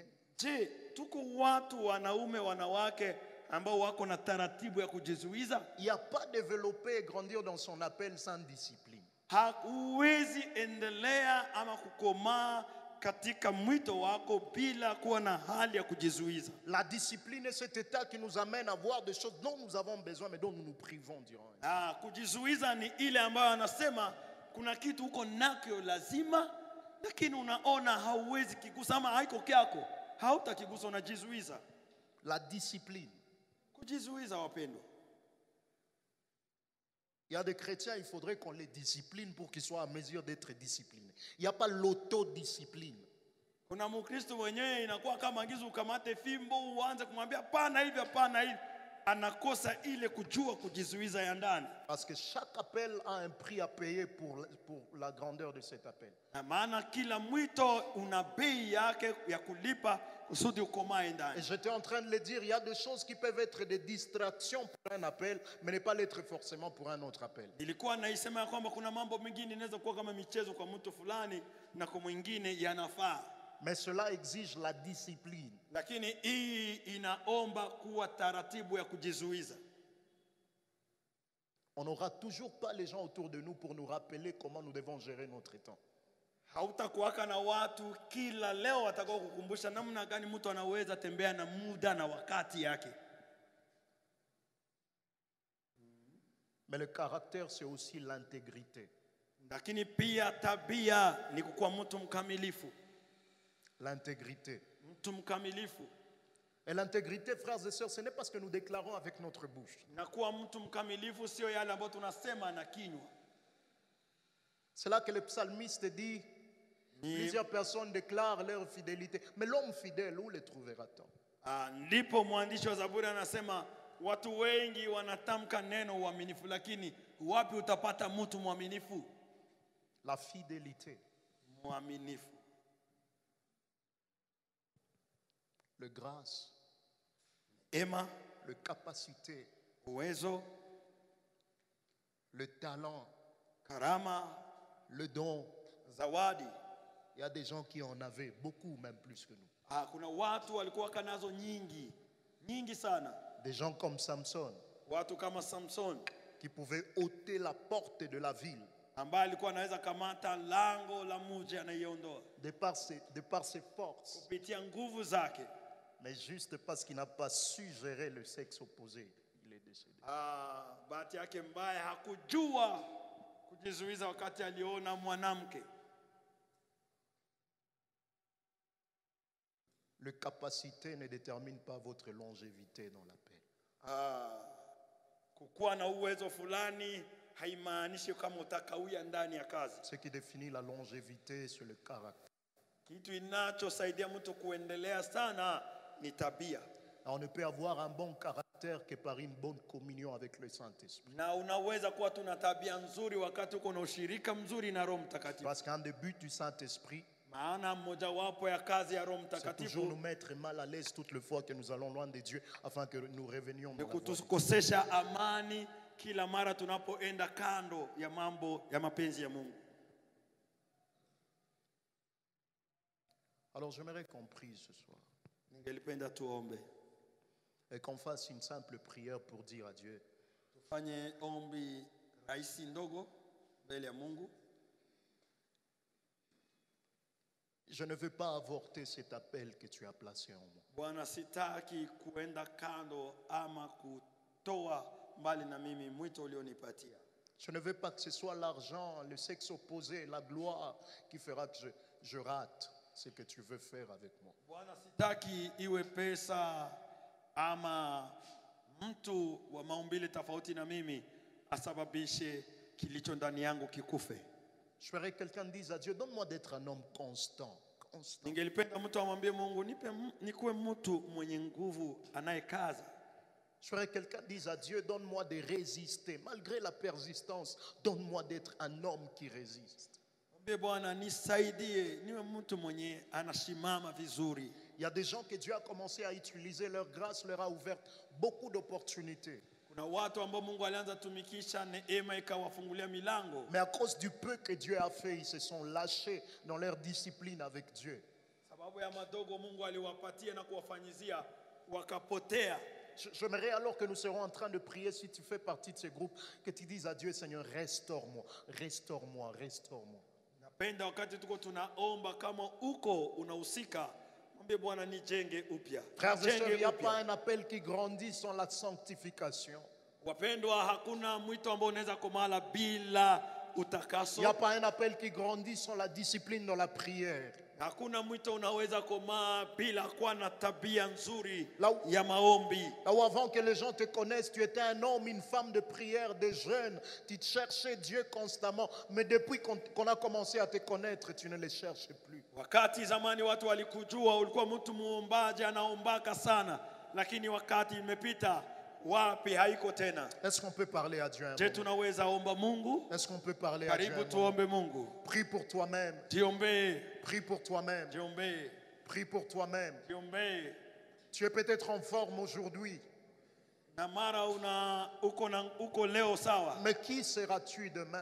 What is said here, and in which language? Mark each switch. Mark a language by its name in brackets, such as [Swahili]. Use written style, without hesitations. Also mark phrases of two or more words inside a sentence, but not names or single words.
[Swahili] Je, tuko watu wanaume wanawake ambao wako na taratibu ya kujizuiza? [French] Il n'y a pas développé et grandir dans son appel sans discipline. [Swahili] Huwezi endelea ama kukomaa katika mwito wako bila kuwa na hali ya kujizuiza. [French] La discipline est cet état qui nous amène à voir des choses dont nous avons besoin mais dont nous nous privons durant. [Swahili] Kujizuiza ni ile ambayo anasema kuna kitu uko nakyo lazima, lakini unaona hauwezi kigusa ama haiko kyako, hautakigusa, unajizuiza. [French] La discipline. [Swahili] Kujizuiza wapendwa. [French] Il y a des chrétiens, il faudrait qu'on les discipline pour qu'ils soient à mesure d'être disciplinés. Il n'y a pas l'autodiscipline. [Swahili] Kuna Mkristo mwenyewe inakuwa kama agizo ukamate fimbo uanze kumwambia pana hivi hapana hivi, anakosa ile kujua kujizuiza ya ndani. [French] Parce que chaque appel a un prix à payer pour la grandeur de cet appel. [Swahili] Na maana kila mwito una bei yake ya kulipa kusudi ukomae ndani. [French] Et j'étais en train de le dire, il y a des choses qui peuvent être des distractions pour un appel, mais ne pas l'être forcément pour un autre appel. [Swahili] Ilikuwa naisema kwamba kuna mambo mengine inaweza kuwa kama michezo kwa mtu fulani na kwa mwingine yanafaa. [French] Mais cela exige la discipline. [Swahili] Lakini hii inaomba kuwa taratibu ya kujizuiza. [French] On n'aura toujours pas les gens autour de nous pour nous rappeler comment nous devons gérer notre temps. [Swahili] Hautakuwaka na watu kila leo watakao kukumbusha namna gani mtu anaweza tembea na muda na wakati yake. [French] Mais le caractère, c'est aussi l'intégrité. [Swahili] Lakini pia tabia ni kuwa mtu mkamilifu. [French] L'intégrité. [Swahili] Mtu mkamilifu. [French] Et l'intégrité, frères et sœurs, ce n'est pas ce que nous déclarons avec notre bouche. [Swahili] Na kuwa mtu mkamilifu sio yale ambayo tunasema na kinywa. [French] C'est là que le psalmiste dit, plusieurs personnes déclarent leur fidélité. Mais l'homme fidèle, où le trouvera-t-on? [Swahili] Ndipo mwandishi wa Zaburi anasema watu wengi wanatamka neno uaminifu, lakini wapi utapata mtu mwaminifu? [French] La fidélité, [Swahili] Mwaminifu. [French] le grâce, [Swahili] Ema, [French] le capacité, [Swahili] uwezo, [French] le talent, [Swahili] karama, [French] le don. [Swahili] zawadi. [French] Il y a des gens qui en avaient beaucoup, même plus que nous. [Swahili] Kuna watu walikuwa kanazo nyingi, nyingi sana. [French] Des gens comme Samson, [Swahili] Watu kama Samson [French] qui pouvaient ôter la porte de la ville [Swahili] ambaye alikuwa anaweza kamata lango la mji anaiondoa [French] de par ses forces. [Swahili] kupitia nguvu zake. [French] Mais juste parce qu'il n'a pas su gérer le sexe opposé, il est décédé. [Swahili] Bahati yake mbaya hakujua kujizuiza wakati aliona mwanamke. [French] Le capacité ne détermine pas votre longévité dans l'appel. [Swahili] Kukuwa na uwezo fulani haimaanishi kama utakawia ndani ya kazi. [French] Ce qui définit la longévité, c'est le caractère. [Swahili] Kitu inachosaidia mtu kuendelea sana ni tabia. [French] On ne peut avoir un bon caractère que par une bonne communion avec le Saint-Esprit. [Swahili] Na unaweza kuwa tuna tabia nzuri wakati uko na ushirika mzuri na Roho Mtakatifu. [French] Parce qu'un des buts du Saint-Esprit, [Swahili] Maana mojawapo ya kazi ya Roho [French] c'est toujours [Swahili] Mtakatifu [French] nous mettre mal à l'aise toutes les fois que nous allons loin de Dieu, afin que nous revenions [Swahili] ni [French] dans la voie de Dieu. [Swahili] kutukosesha amani kila mara tunapoenda kando ya mambo ya mapenzi ya Mungu. [French] Alors j'aimerais qu'on prie ce soir [Swahili] Ningelipenda tuombe. [French] et qu'on fasse une simple prière pour dire à Dieu: [Swahili] Tufanye ombi rahisi ndogo mbele ya Mungu. [French] je ne veux pas avorter cet appel que tu as placé en moi. [Swahili] Bwana, sitaki kuenda kando ama kutoa mbali na mimi mwito ulionipatia. [French] Je ne veux pas que ce soit l'argent, le sexe opposé, la gloire qui fera que je rate ce que tu veux faire avec moi. [Swahili] Bwana, sitaki iwe pesa ama mtu wa maumbile tofauti na mimi asababishe kilicho ndani yangu kikufe. [French] Je ferais que quelqu'un dise à Dieu: donne-moi d'être un homme constant. [Swahili] Ningelipenda mtu amwambie Mungu, nikuwe mtu mwenye nguvu anayekaza. [French] Je ferais que quelqu'un dise à Dieu: donne-moi de résister. Malgré la persistance, donne-moi d'être un homme qui résiste. [Swahili] Mwambie Bwana, nisaidie niwe mtu mwenye anasimama vizuri. [French] Il y a des gens que Dieu a commencé à utiliser, leur grâce leur a ouvert beaucoup d'opportunités. [Swahili] Kuna watu ambao Mungu alianza tumikisha neema ikawafungulia milango. [French] Mais à cause du peu que Dieu a fait, ils se sont lâchés dans leur discipline avec Dieu. [Swahili] Sababu ya madogo Mungu aliwapatia na kuwafanyizia wakapotea. [French] J'aimerais alors que nous serons en train de prier, si tu fais partie de ce groupe, que tu dises à Dieu: Seigneur, restaure-moi, restaure-moi, restaure-moi. [Swahili] Napenda wakati tuko tunaomba kama uko unahusika, mwambie Bwana nijenge upya. [French] Frères et sœurs, il n'y a [Swahili] Nijenge [French] pas [Swahili] upya. [French] un appel qui grandit sans la sanctification. [Swahili] Wapendwa, hakuna mwito ambao unaweza kumala bila utakaso. [French] Il n'y a pas un appel qui grandit sans la discipline dans la prière. [Swahili] Hakuna mwito unaweza komaa bila kuwa na tabia nzuri [French] Là où- [Swahili] ya maombi. [French] Là où avant que les gens te connaissent, tu étais un homme, une femme de prière, de jeûne. Tu cherchais Dieu constamment. Mais depuis qu'on a commencé à te connaître, tu ne les cherches plus. [Swahili] Wakati zamani watu walikujua ulikuwa mtu muombaji anaombaka sana, lakini wakati imepita wapi haiko tena. [French] Est-ce qu'on peut parler à Dieu un [Swahili] Je [French] moment? [Swahili] tunaweza omba Mungu? [French] Est-ce qu'on peut parler à Dieu [Swahili] Karibu [French] un moment? [Swahili] tuombe Mungu. [French] Prie pour toi-même. [Swahili] Jiombee, [French] Prie pour toi-même. [Swahili] jiombee, [French] Prie pour toi-même. [Swahili] jiombee. [French] Tu es peut-être en forme aujourd'hui, [Swahili] Na mara uko leo sawa, [French] mais qui seras-tu demain?